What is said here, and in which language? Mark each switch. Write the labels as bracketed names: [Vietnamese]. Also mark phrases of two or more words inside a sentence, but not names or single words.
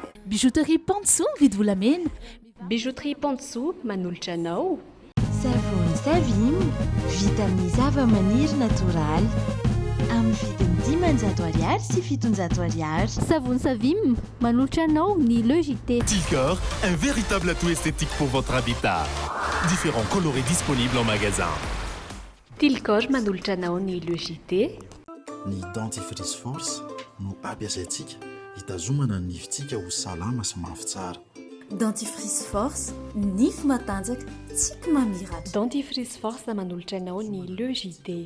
[Malagasy] Bijouterie Pantso mividy volamena. Bijouterie Pantso manolotra anao. Savony Savim vita amin'ny zava-maniry natoraly amin'ny vidiny 500 ariary sy 700 ariary. Savony Savim manolotra anao ny Logité. [French] Ticor, un véritable atout esthétique pour votre habitat. Différents colorés disponibles en magasin. [Malagasy] Tilcor manolotra anao ny Logité. Ny dentifrice force no ampiasaintsika hitazomana ny nifintsika ho salama sy mafy tsara. Dentifrice force nify matanjaka tsy mamiratra. Dentifrice force manolotra anao ny Logité.